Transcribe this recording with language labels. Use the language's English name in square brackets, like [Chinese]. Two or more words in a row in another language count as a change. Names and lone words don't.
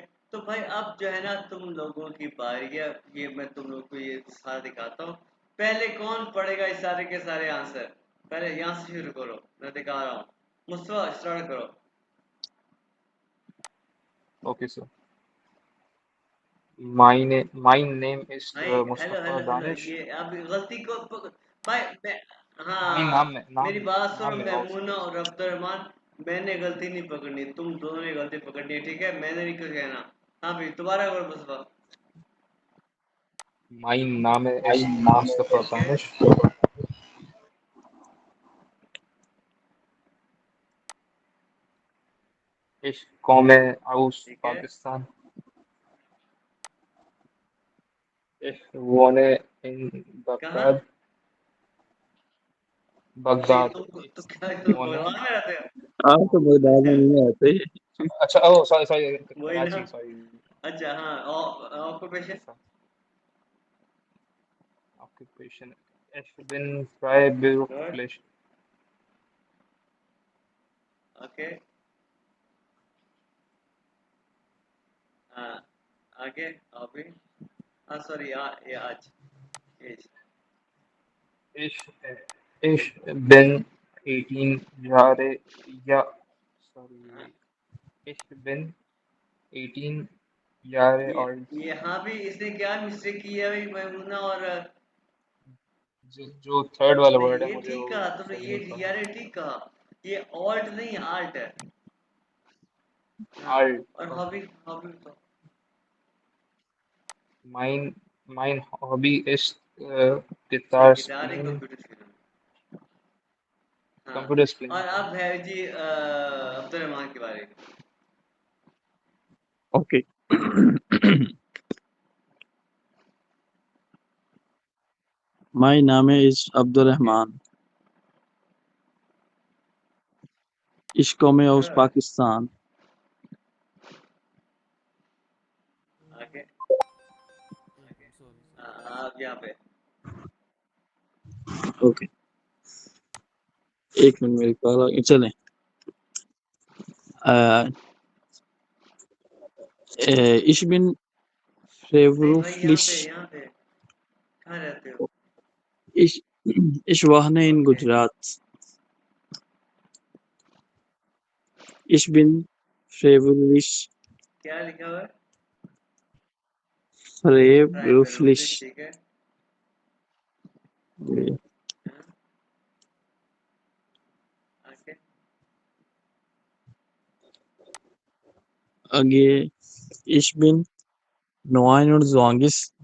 [Urdu] تو بھائی اب جو ہے نا، تم لوگوں کی باری ہے، یہ میں تم لوگوں کو یہ سارا دکھاتا ہوں. پہلے کون پڑھے گا اس سارے کے سارے آنسر؟ پہلے یہاں سے شروع کرو، میں دکھا رہا ہوں. مصطفیٰ اسٹارٹ کرو. [English] Okay, sir. My name is [Urdu] نہیں، ہیلو Mustafa ہیلو ہیلو, Danish. یہ اب غلطی کو بھائی میں, [English] My [Urdu] ہاں نام میری نام بات سنو, نام ملاؤ میمونہ اور عبدالرحمٰن، میں نے غلطی نہیں پکڑنی، تم دونوں نے غلطی پکڑنی ہے، ٹھیک ہے? میں نے نہیں کچھ کہنا. ہاں بھائی دوبارہ کرو مصطفیٰ. [English] My नाम is Mustafa [Urdu] اوکے Danish. [German] Ich komme aus [Urdu] ٹھیک ہے, [German] Pakistan. Ich wohne in [Urdu] کہاں? [German] Baghdad. [Urdu] اچھا یہ Baghdad. تو کیا تم [German] wohne [Urdu] بغداد میں رہتے ہو? آپ تو بغداد میں اچھا نہیں رہتے. [English] अच्छा oh sorry [Urdu] وہی نا. [English] Karachi sorry [Urdu] اچھا ہاں، آکیوپیشن. [German] occupation ich bin [Urdu] گڈ, [German] freiberuflich [Urdu] اوکے، ہاں آگے ابھی، ہاں سوری یہ آج ایج, [German] ich ich bin 18 Jahre ja sorry ich bin 18 Jahre [Urdu] یہ [German] alt [Urdu] یہاں بھی اس نے کیا مسٹیک کی ہے بھائی، میمونہ اور جو تھرڈ والا نہیں ورڈ ہے یہ مجھے ٹھیک وہ کہا تم نے, صحیح یہ نہیں پتا یار یہ ٹھیک کہا، یہ آلٹ نہیں آرٹ ہے. ہاں, [German] alt [Urdu] اور ہابی، ہابی تو [German] mein Hobby ist [Urdu] یہ [English] guitar [Urdu] گٹار ہے, [English] playing [Urdu] کمپیوٹر اسکل۔ ہاں, [English] computer playing [Urdu] اور اب ہے جی عبدالرحمٰن کے بارے میں. [English] Okay. My name is Abdurrahman. [German] Ich komme aus [Urdu] گڈ, [German] Pakistan. [Urdu] آگے، ہاں آپ یہاں پہ. [English] Okay. [Urdu] ایک منٹ میری کال آ گئی، چلیں. [German] Ich bin [Urdu] نہیں بھائی [German] freiberuflich. [Urdu] یہاں پہ کہاں رہتے ہو? [German] Ich, ich wohne in [Urdu] اوکے, [German] Gujarat. Ich bin freiberuflich. [Urdu] کیا لکھا ہوا ہے? [German] Freiberuflich. [Urdu] ٹھیک ہے، ہاں، آگے, آگے [German] ich bin 29